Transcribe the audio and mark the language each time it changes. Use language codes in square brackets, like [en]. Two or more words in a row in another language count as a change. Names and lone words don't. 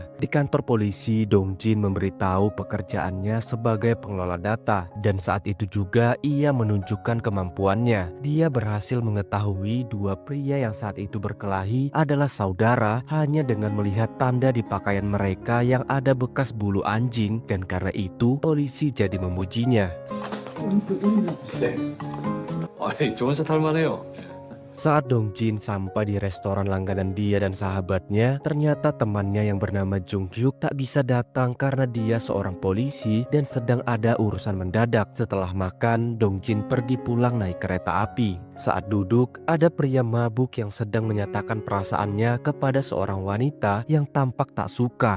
[id] Di kantor polisi, Dong Jin memberitahu pekerjaannya sebagai pengelola data, dan saat itu juga ia menunjukkan kemampuannya. Dia berhasil mengetahui dua pria yang saat itu berkelahi adalah saudara hanya dengan melihat tanda di pakaian mereka yang ada bekas bulu anjing, dan karena itu polisi jadi memujinya. [ko] 네. 아니, 저 혼자 탈만해요. [id] Saat Dong Jin sampai di restoran langganan dia dan sahabatnya, ternyata temannya yang bernama Jung Hyuk tak bisa datang karena dia seorang polisi dan sedang ada urusan mendadak. Setelah makan, Dong Jin pergi pulang naik kereta api. Saat duduk, ada pria mabuk yang sedang menyatakan perasaannya kepada seorang wanita yang tampak tak suka.